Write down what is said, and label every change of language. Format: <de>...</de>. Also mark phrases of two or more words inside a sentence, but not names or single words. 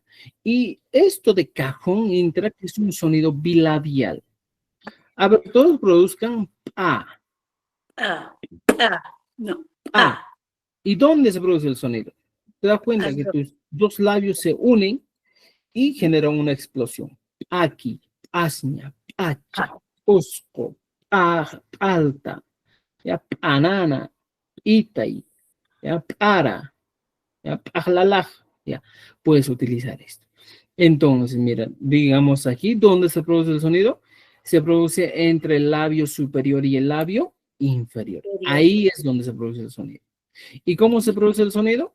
<es>Y esto de cajón entra que es un sonido bilabial. A ver, todos produzcan A, Ah, ah, no. A. Ah, ¿Y dónde se produce el sonido? Te das cuenta que ah, tus dos labios se unen y generan una explosión. Aquí,</es> <qu>asña, pacha, osco, alta, ya, panana, itai,</qu> <es>ya, para, ya, pajlalaj, ya, puedes utilizar esto. Entonces, mira, digamos aquí, ¿dónde se produce el sonido? Se produce entre el labio superior y el labio inferior. serio. Ahí es donde se produce el sonido. ¿Y cómo se produce el sonido?</es>